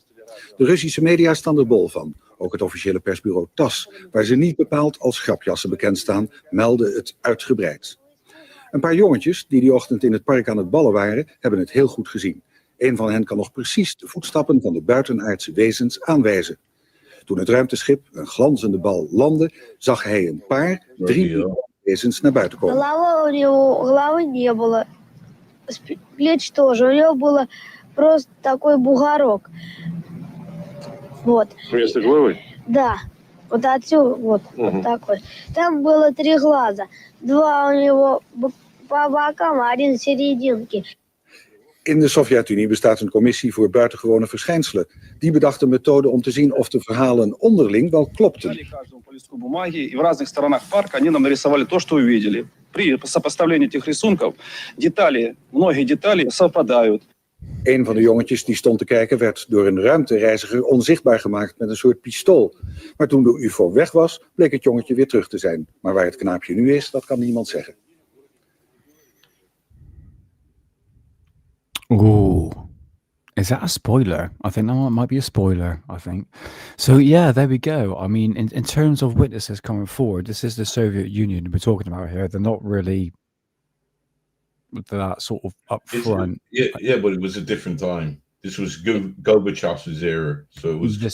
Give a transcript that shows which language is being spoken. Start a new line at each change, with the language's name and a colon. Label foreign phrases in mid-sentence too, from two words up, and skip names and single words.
Dutch: De Russische media staan er bol van. Ook het officiële persbureau TASS, waar ze niet bepaald als grapjassen bekend staan, meldde het uitgebreid. Een paar jongetjes die ochtend in het park aan het ballen waren, hebben het heel goed gezien. Een van hen kan nog precies de voetstappen van de buitenaardse wezens aanwijzen. Toen het ruimteschip, een glanzende bal, landde, zag hij een paar, 3 wezens naar buiten komen.
Russian: Головы не было, плеч тоже, у него было просто такой бугорок. Вот. Вместо головы? Да, вот отсюда, вот такой. Там было 3 глаза, 2 у него по бокам, а 1 в серединке.
Dutch: In de Sovjet-Unie bestaat een commissie voor buitengewone verschijnselen. Die bedacht een methode om te zien of de verhalen onderling wel klopten.
Russian: И в разных сторонах парка они нам нарисовали то, что увидели. При сопоставлении этих рисунков многие детали совпадают.
Dutch: Een van de jongetjes die stond te kijken werd door een ruimtereiziger onzichtbaar gemaakt met een soort pistool. Maar toen de UFO weg was, bleek het jongetje weer terug te zijn. Maar waar het knaapje nu is, dat kan niemand zeggen.
English: Ooh, is that a spoiler? I think that might be a spoiler, I think. So yeah, there we go. I mean, in terms of witnesses coming forward, this is the Soviet Union we're talking about here. They're not really that sort of upfront. Yeah, but it was a different time. This was Gorbachev's era, so it was.